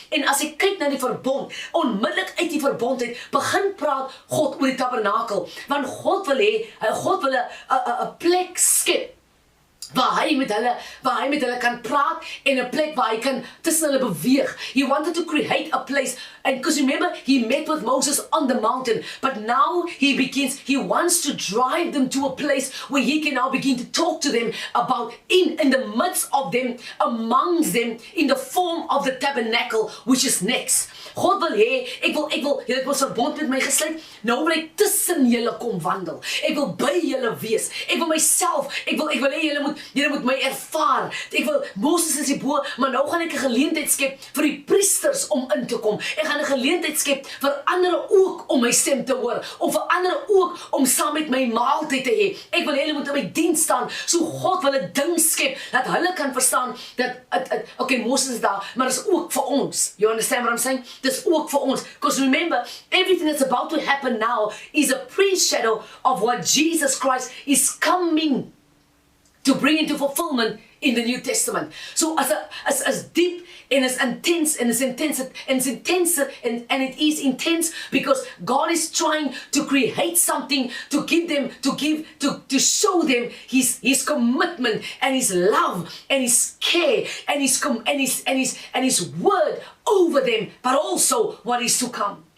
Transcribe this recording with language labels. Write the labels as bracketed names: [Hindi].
[Afrikaans] En as ek kyk na die verbond, onmiddellik uit die verbond uit begin praat God oor die tabernakel, want God wil hê, God wil 'n plek skep waar hy met hulle kan praat, en 'n plek waar hy kan tussen hulle beweeg. [English] He wanted to create a place, and because remember, he met with Moses on the mountain, but now he wants to drive them to a place where he can now begin to talk to them about in the midst of them, amongst them, in the form of the tabernacle, which is next. [Afrikaans] God wil hê, ek wil, julle het mos verbond met my gesluit, nou wil ek tussen julle kom wandel. Ek wil by julle wees. Ek wil myself, ek wil hê julle moet moet my ervaar. Ek wil, Moses is hierbo, maar nou gaan ek 'n geleentheid skep vir die priesters om in te kom. Ek gaan 'n geleentheid skep vir ander ook om my stem te hoor, of vir ander ook om saam met my maaltyd te hê. Ek wil hulle moet in my diens staan, so God wil 'n ding skep, dat hulle kan verstaan, dat, okay, Moses is daar, maar is ook vir ons. [English] You understand what I'm saying? [Afrikaans] Dis ook vir ons. [English] Because remember, everything that's about to happen now is a pre-shadow of what Jesus Christ is coming to bring into fulfillment in the New Testament. So as deep and as intense and it is intense because God is trying to create something to give them, to show them his commitment and his love and his care and his word over them, but also what is to come.